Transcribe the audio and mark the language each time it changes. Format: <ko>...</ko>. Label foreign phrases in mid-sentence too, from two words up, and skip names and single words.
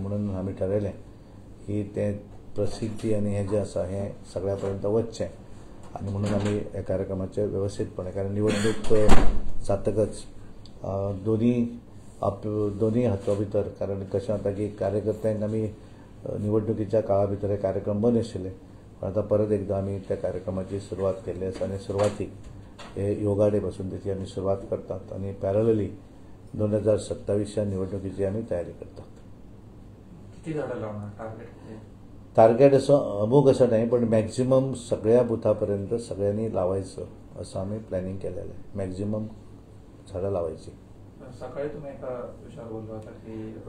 <kok>म्हणून आमी ठरयलें की ते प्रसिद्धी आनी हे जे आसा हे सगळ्या पर्यंत वचचें आनी म्हणून आमी ह्या कार्यक्रमाचे व्यवस्थीतपणे कारण निवडणूक जातकच दोनी हातो भितर कारण कशें जाता की कार्यकर्त्यांक आमी निवडणुकीच्या काळा भितर हे कार्यक्रम बंद आशिल्ले पण आता परत एकदा आमी त्या कार्यक्रमाची सुरवात केल्ली आसा आनी सुरवातीक हे</kok> <en>yoga day</en> <kok>पासून त्याची आमी सुरवात करतात आनी पॅरलली 2027च्या निवडणुकीची आमी तयारी करतात.</kok> <mr>किती झाडां लावणार टार्गेट असो अमूक असं नाही पण मॅक्झिमम सगळ्या बुथापर्यंत सगळ्यांनी लावायचं असं आम्ही प्लॅनिंग केलेलं आहे. मॅक्झिमम झाडं लावायची. सकाळी तुम्ही एका विषयावर बोलला होता की</mr>